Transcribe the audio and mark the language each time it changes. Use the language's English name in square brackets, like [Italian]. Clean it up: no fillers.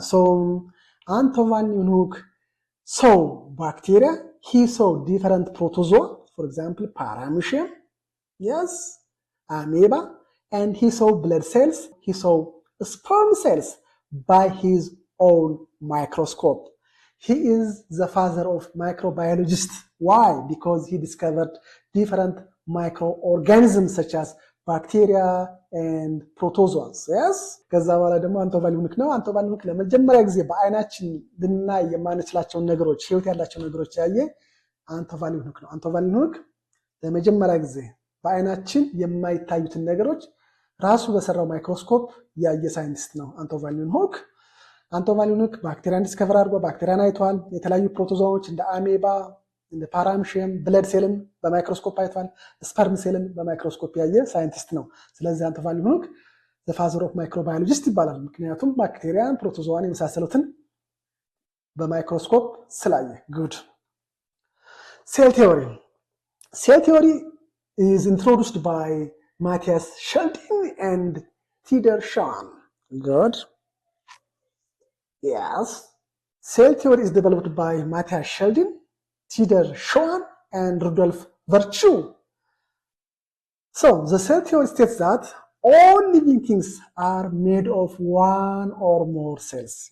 [English] So Anton van Leeuwenhoek saw bacteria, he saw different protozoa, for example, paramecium, yes, amoeba, and he saw blood cells, he saw sperm cells by his own microscope. He is the father of microbiologists. Why? Because he discovered different microorganisms such as bacteria and protozoans. Yes? [Amharic] ከዛ በኋላ ደግሞ አንቶን ቫን ሊውንሆክ ነው። አንቶን ቫን ሊውንሆክ ለመጀመሪያ ጊዜ በአይናችን ልናይ የማንችላቸውን ነገሮች ህይወት ያላቸው ነገሮች ያየ አንቶን ቫን ሊውንሆክ ነው። አንቶን ቫን ሊውንሆክ ለመጀመሪያ ጊዜ በአይናችን የማይታዩትን ነገሮች ራሱ በሰራው ማይክሮስኮፕ ያየ ሳይንቲስት ነው አንቶን ቫን ሊውንሆክ። አንቶን ቫን ሊውንሆክ ባክቴሪያን ዲስከቨር አድርጎ ባክቴሪያን አይቷል። የተለያዩ ፕሮቶዞዎች እንደ አሜባ እንደ ፓራምሺየም ብለድ ሴልን በማይክሮስኮፕ አይቷል። ስፐርም ሴልን በማይክሮስኮፕ ያየ ሳይንቲስት ነው። ስለዚህ አንቶን ቫን ሊውንሆክ ዘ ፋዘር ኦፍ ማይክሮባዮሎጂስት ይባላል። ምክንያቱም ባክቴሪያን፣ ፕሮቶዞዋን የመሳሰሉትን በማይክሮስኮፕ ስላየ። ጉድ ሴል ቲዮሪ ሴል ቲዮሪ [English] is introduced by Matthias Schilding and Theodor Schwann. Good. Yes. Cell theory is developed by Matthias Schilding, Theodor Schwann, and Rudolf Virchow. So, the cell theory states that all living things are made of one or more cells.